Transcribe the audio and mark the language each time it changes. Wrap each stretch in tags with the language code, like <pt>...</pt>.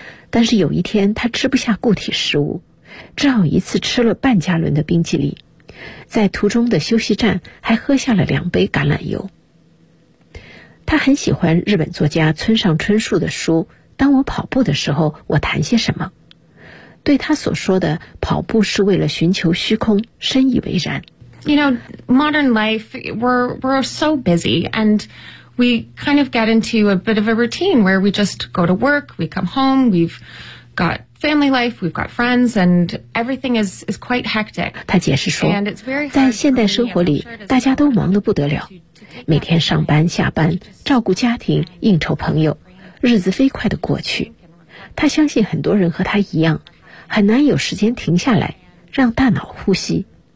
<zh>但是有一天他吃不下固体食物，只好一次吃了半加仑的冰淇淋，在途中的休息站还喝下了2杯橄榄油。他很喜欢日本作家村上春树的书《当我跑步的时候我谈些什么》，对他所说的跑步是为了寻求虚空深以为然。</zh> <en>You know, modern life, we're so busy, and we kind of get into a bit of a routine where we just go to work, we come home, we've got family life, we've got friends, and everything is quite hectic.</en> <zh>他解释说，在现代生活里，大家都忙得不得了，每天上班下班，照顾家庭，应酬朋友，日子飞快地过去。他相信很多人和他一样，很难有时间停下来，让大脑呼吸。</zh>